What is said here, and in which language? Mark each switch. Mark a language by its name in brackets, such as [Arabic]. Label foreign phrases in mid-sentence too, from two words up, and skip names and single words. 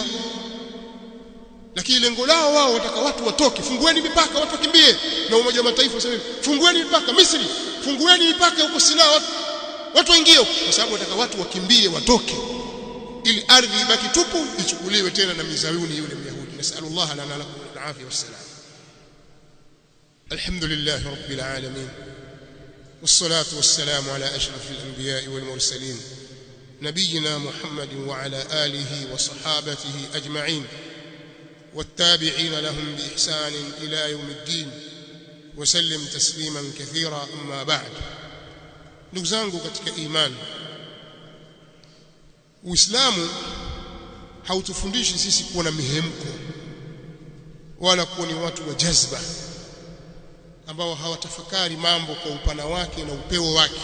[Swahili] Lakini lengo lao wao wataka watu watoke, fungueni mipaka, watu wakimbie. Na Umoja wa Mataifa sasa fungueni mipaka, Misri fungueni mipaka huko Sinai, watu waingie, kwa sababu wataka watu wakimbie, watoke, ili ardhi ibaki tupu, ichukuliwe tena na Mizayuni yule Myahudi. [Arabic] نسأل الله لنا لكم العافية والسلام الحمد لله رب العالمين, والصلاة والسلام على أشرف الأنبياء والمرسلين نبينا محمد وعلى آله وصحابته أجمعين والتابعين لهم بإحسان إلى يوم الدين وسلم تسليما كثيرا. أما بعد. [Swahili] ndugu zangu katika imani, Uislamu hautufundishi sisi kuwa na mihemko wala kuwa ni watu wa jazba ambao hawatafakari mambo kwa upana wake na upeo wake.